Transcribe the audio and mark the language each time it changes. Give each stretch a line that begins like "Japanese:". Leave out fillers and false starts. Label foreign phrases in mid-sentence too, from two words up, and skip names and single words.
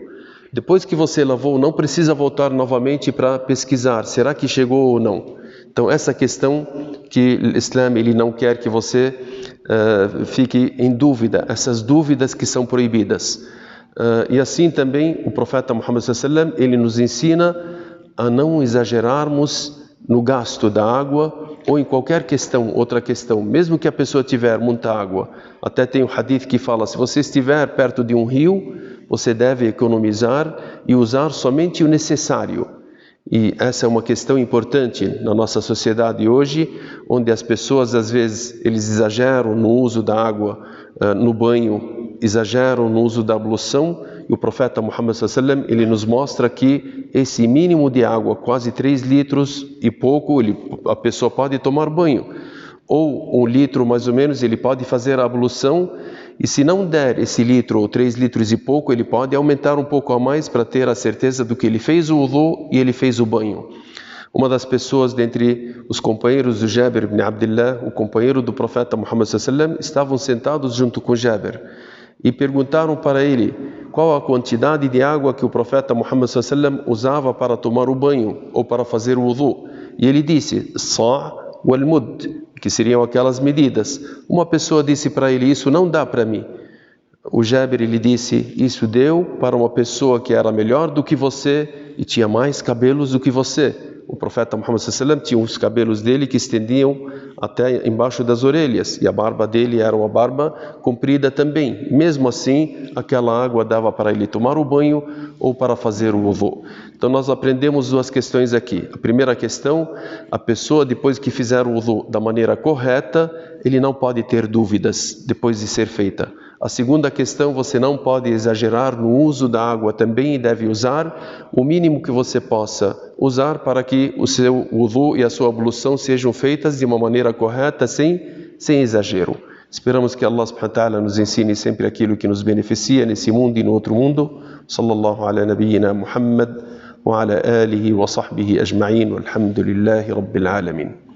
Portuguese: Depois que você lavou, não precisa voltar novamente para pesquisar, será que chegou ou não? Então essa questão que o Islã ele não quer que você fique em dúvida, essas dúvidas que são proibidas. E assim também o profeta Muhammad
Arabic: صلى الله عليه وسلم
Portuguese: ele nos ensina a não exagerarmos no gasto da água ou em qualquer questão, outra questão, mesmo que a pessoa tiver muita água. Até tem um hadith que fala, se você estiver perto de um rio, você deve economizar e usar somente o necessário. E essa é uma questão importante na nossa sociedade hoje, onde as pessoas às vezes eles exageram no uso da água no banho, exageram no uso da ablução. E o profeta Muhammad
Arabic: صلى الله عليه وسلم
Portuguese: ele nos mostra que esse mínimo de água, quase 3 litros e pouco, a pessoa pode tomar banho. Ou 1 litro mais ou menos, ele pode fazer a ablução. E se não der esse litro ou 3 litros e pouco, ele pode aumentar um pouco a mais para ter a certeza do que ele fez o wudu e ele fez o banho. Uma das pessoas dentre os companheiros do Jabir ibn Abdullah, o companheiro do profeta Muhammad
Arabic: صلى الله عليه وسلم,
Portuguese: estavam sentados junto com Jabir e perguntaram para ele qual a quantidade de água que o profeta Muhammad
Arabic: صلى الله عليه وسلم
Portuguese: usava para tomar o banho ou para fazer o wudu. E ele disse,
Arabic: الصاع والمد,
Portuguese: que seriam aquelas medidas. Uma pessoa disse para ele, isso não dá para mim. O Jabir ele disse, isso deu para uma pessoa que era melhor do que você e tinha mais cabelos do que você. O profeta Muhammad
Arabic: صلى الله عليه وسلم
Portuguese: tinha os cabelos dele que estendiam até embaixo das orelhas, e a barba dele era uma barba comprida também. Mesmo assim, aquela água dava para ele tomar o banho ou para fazer o wudu. Então nós aprendemos 2 questões aqui. A primeira questão, a pessoa depois que fizer o wudu da maneira correta, ele não pode ter dúvidas depois de ser feita. A segunda questão, você não pode exagerar no uso da água também, e deve usar o mínimo que você possa usar para que o seu wudu e a sua ablução sejam feitas de uma maneira correta, sem exagero. Esperamos que
Arabic: الله سبحانه وتعالى
Portuguese: nos ensine sempre aquilo que nos beneficia nesse mundo e no outro mundo.
Arabic: صلى الله على نبينا محمد وعلى آله وصحبه أجمعين، والحمد لله رب العالمين.